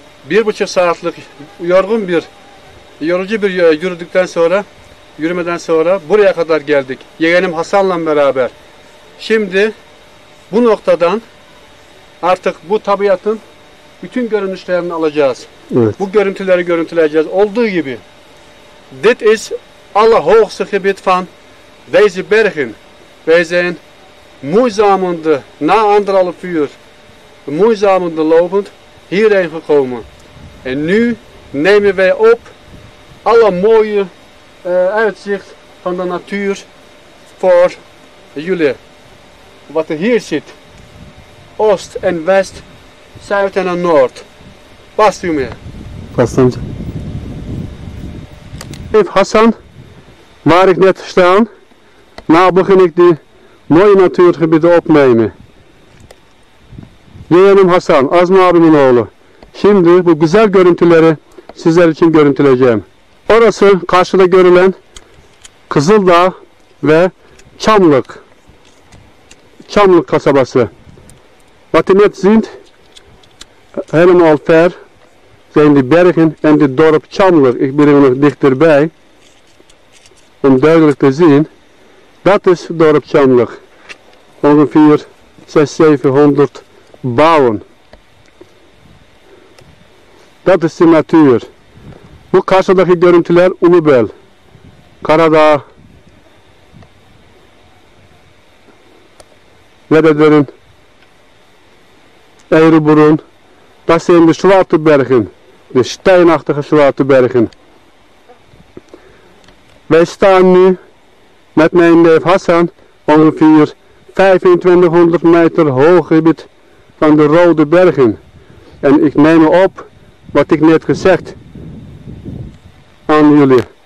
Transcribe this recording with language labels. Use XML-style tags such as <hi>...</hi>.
<tr>1,5 saatlik yorucu bir yürüdükten sonra yürümeden sonra buraya kadar geldik. Yeğenim Hasan'la beraber. Şimdi bu noktadan artık bu tabiatın bütün görünüşlerini alacağız. Evet. Bu görüntüleri görüntüleyeceğiz. Olduğu gibi.</tr> <nl>Dit is allerhoogste gebied van deze bergen. Wij zijn moeizamende, na 1,5 uur, moeizamende lopend hierheen gekomen. En nu nemen wij op alle mooie uitzicht van de natuur voor jullie. Wat er hier zit. Oost en west, zuid en noord. Past u mee?</nl> <tr>Past amca.</tr> <nl>Even Hasan, waar ik net staan, nou begin ik die mooie natuurgebieden opnemen.</nl> <tr>Yeğenim Hasan, Azmi abimin oğlu. Şimdi bu güzel görüntüleri sizler için görüntüleyeceğim. Orası karşıda görülen Kızıldağ ve Çamlık. Çamlık kasabası.</tr> <nl>Wat u net ziet, helemaal ver, zijn die bergen en dit dorp Çamlık. Ik ben er nog dichterbij, om duidelijk te zien. Dat is dorp Çamlık. Ongeveer 600-700 bouwen. Dat is de natuur.</nl> <tr>Bu karşıdaki görüntüler Ulubel, Karadağ, Zirvede, Ereburun.</tr> <nl>Dat zijn de zwarte bergen, de steenachtige zwarte bergen. Wij staan nu met mijn neef Hasan ongeveer 2500 meter hoog gebied van de Rode Bergen. En ik neem op wat ik net gezegd aan jullie.</nl>